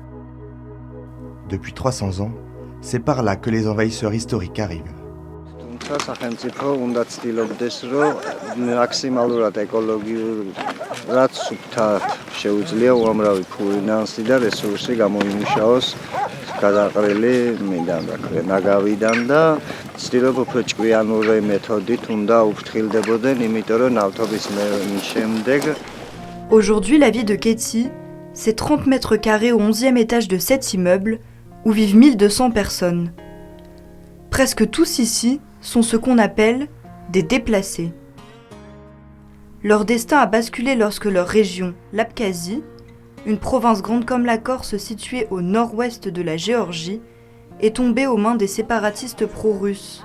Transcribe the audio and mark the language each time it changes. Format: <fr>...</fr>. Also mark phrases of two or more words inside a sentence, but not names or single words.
<fr>Depuis 300 ans, c'est par là que les envahisseurs historiques arrivent.</fr> <ka>სახელმწიფო უნდა ცდილობდეს, რომ მაქსიმალურად ეკოლოგიურ რაც სუფთად შეუძლია უამრავი ფინანსი და რესურსი გამოიმუშაოს გადაყრილი ნაგავიდან და ცდილობ უფრო ჭკვიანური მეთოდით უნდა უფრთხილდებოდნენ, იმიტომ რომ ნავთობის შემდეგ.</ka> <fr>Aujourd'hui, la vie de Kéti, c'est 30 mètres carrés au 11e étage de 7 immeubles où vivent 1200 personnes. Presque tous ici sont ce qu'on appelle des déplacés. Leur destin a basculé lorsque leur région, l'Abkhazie, une province grande comme la Corse située au nord-ouest de la Géorgie, est tombée aux mains des séparatistes pro-russes.</fr>